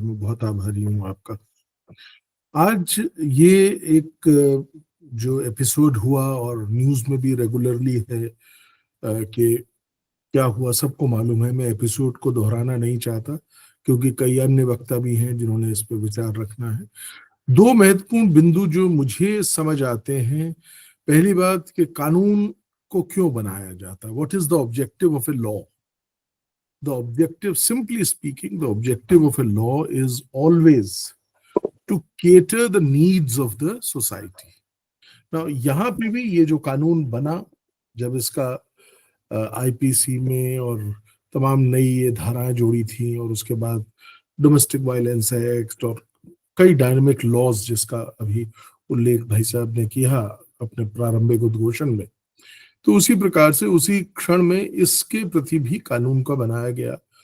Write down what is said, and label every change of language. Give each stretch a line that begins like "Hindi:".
Hindi: मैं बहुत आभारी हूँ आपका। आज ये एक जो एपिसोड हुआ और न्यूज़ में भी रेगुलरली है कि क्या हुआ, सबको मालूम है। मैं एपिसोड को दोहराना नहीं चाहता क्योंकि कई अन्य वक्ता भी हैं जिन्होंने इस पर विचार रखना है। 2 महत्वपूर्ण बिंदु जो मुझे समझ आते हैं। पहली बात कि कानून को क्यों बनाया जाता है,
English: What is the objective of a law. The objective, simply speaking, the objective of a law is always to cater the needs of the society. Now,
Hindi: यहाँ पे भी ये जो कानून बना, जब इसका आईपीसी में और तमाम नई ये धाराएं जोड़ी थी और उसके बाद डोमेस्टिक वायलेंस एक्ट और कई डायनामिक लॉज जिसका अभी उल्लेख भाई साहब ने किया अपने प्रारंभिक उद्घोषण में, तो उसी प्रकार से उसी क्षण में इसके प्रति भी कानून का बनाया गया।